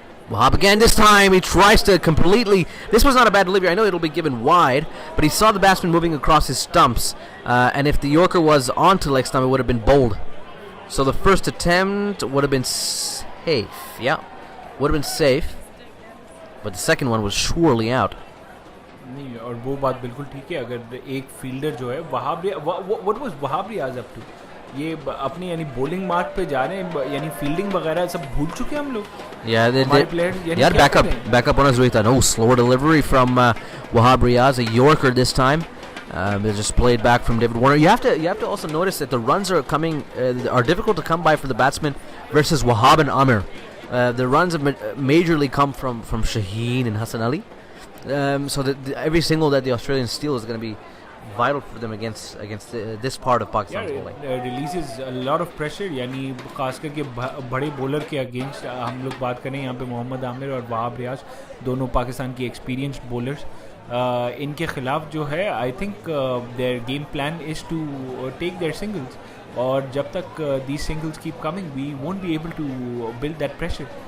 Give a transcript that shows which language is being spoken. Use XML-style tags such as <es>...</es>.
<en>Wahab again this time. He tries to completely... This was not a bad delivery. I know it'll be given wide, but he saw the batsman moving across his stumps. And if the Yorker was onto leg stump, it would have been bowled. So the first attempt would have been safe. Yeah, would have been safe, but the second one was surely out.</en> <hi>नहीं, और वो बात बिल्कुल ठीक है. अगर एक fielder जो है Wahab,</hi> <en>what was Wahab Riaz up to,</en> <hi>ये अपनी यानी बॉलिंग मार्क पे जा रहे हैं, यानी फील्डिंग वगैरह सब भूल चुके हैं हम लोग.</hi> <en>Yeah,</en> <hi>हमारे players यानी</hi> <en>yeah,</en> <hi>क्या</hi> <en>back up on his way. No, slower delivery from Wahab Riaz, a Yorker this time. They just played back from David Warner. You have to also notice that the runs are coming are difficult to come by for the batsmen versus Wahab and Amir. The runs have majorly come from Shaheen and Hassan Ali. So that every single that the Australians steal is going to be vital for them against this part of Pakistan's bowling. Releases a lot of pressure,</en> <hi>यानी खास करके बड़े bowler के against हम लोग बात करें यहाँ पे मोहम्मद आमिर और वहाब रियाज, दोनों पाकिस्तान की एक्सपीरियंस्ड बॉलर्स. इनके खिलाफ जो है</hi> <en>I think their game plan is to take their singles,</en> <hi>और जब तक</hi> <en>these singles keep coming we won't be able to build that pressure.</en>